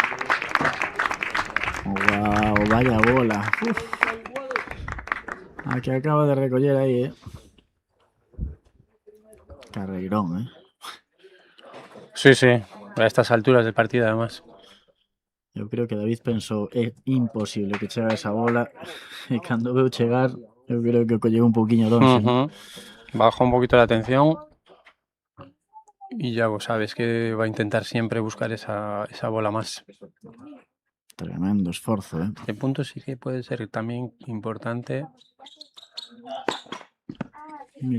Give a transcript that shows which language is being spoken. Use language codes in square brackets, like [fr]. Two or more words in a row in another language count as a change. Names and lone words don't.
[es] ¡Wow! Vaya bola. [gl] A que acaba de recoller aí, Carreirón, [es] Sí, sí, a estas alturas del partido además. [gl] Eu creo que David pensou, é imposible que chegue esa bola, e cando veu chegar, eu creo que o colleu un pouquiño lonxe. [es] Bajó un poquito la atención y Yago sabes que va a intentar siempre buscar esa bola más. [gl] Tremendo esforzo, [es] El punto sí que puede ser también importante. Mira.